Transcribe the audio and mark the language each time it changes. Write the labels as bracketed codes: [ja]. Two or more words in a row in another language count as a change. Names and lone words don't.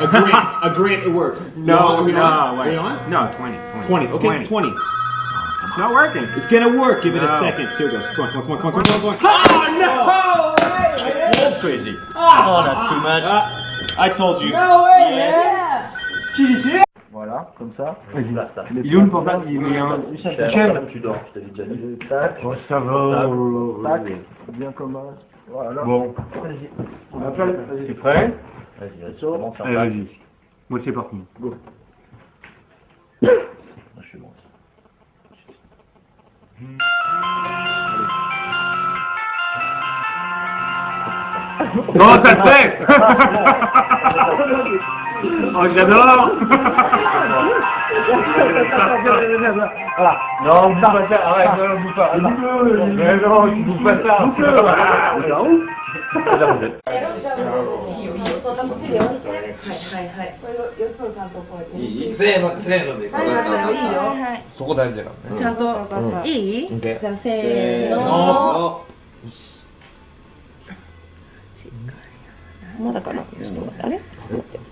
[en] A grant, it works. No, We no, on? wait. We on? No, 20. 20. Okay, 20. It's not working. It's gonna work. Give it a No. second. Here it goes. Come on, come on, come on, come on, come on. Oh, no! That's crazy. Oh, that's too much. I told you. No way, Yes. [fr] Voilà, comme ça. Vas-y, basta. Il est où le portable? Il est un... Michel, tu dors, je t'avais déjà dit. Tac. Oh, ça va. Tac. Bien comme ça. Voilà. Bon. Vas-y. On appelle. T'es prêt? Vas-y, vas-y. Commence à Allez, vas-y. Bon, c'est parti. Go. Je suis bon. Oh, ça le fait. Oh, j'adore. Voilà. Non, on bouge pas ça. Arrête, non, on bouge pas. Mais non, tu bouges pas ça. [ja] せーのせーので。そこ大事だからね。ちゃんといい？じゃあせーの。まだかな。ちょっと待って。あれ？ちょっと待って。